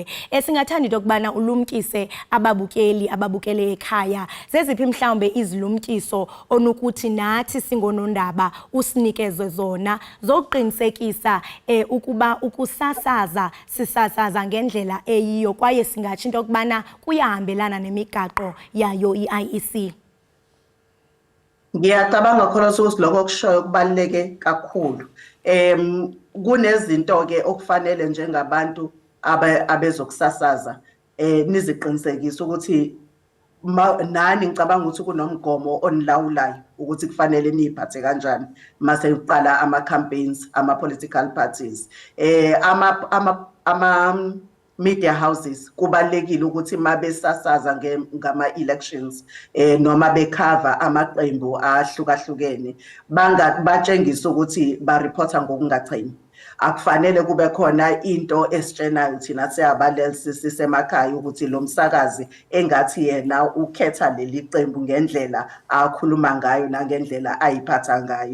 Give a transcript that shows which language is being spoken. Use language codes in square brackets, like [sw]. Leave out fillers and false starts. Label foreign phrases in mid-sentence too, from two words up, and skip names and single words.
[xh] Singathanda into yokubana ulumkise ababukele ekhaya. Zeziphi mhlawumbe izilumkiso onokuthi nathi ngonondaba usinikeze zona zokuqinisekisa ukuba sisasaza ngendlela eyiyo kwaye singatsho into yokubana kuyahambelana nemigaqo yayo i-IEC. [zu] Ngiyacabanga khona ukuthi lokho kushoyo kubaluleke kakhulu. Kunezinto-ke okufanele njengabantu abezokusasaza niziqinisekise ukuthi nani ngicabanga ukuthi kunomgomo onilawulayo ukuthi kufanele niyiphathe kanjani mase uqala ama-campaigns, [en] ama-political parties. Media houses [zu] kubalekile ukuthi mabesasaza ngama-elections noma bekhava amaqembu ahlukahlukene batshengisa ukuthi bareporta ngokungachini. Akufanele kube khona into esitshena thina siyabaleli sisemakhaya ukuthi lo msakazi engathi yena ukhetha leli qembu ngendlela akhuluma ngayo nangendlela ayiphatha ngayo.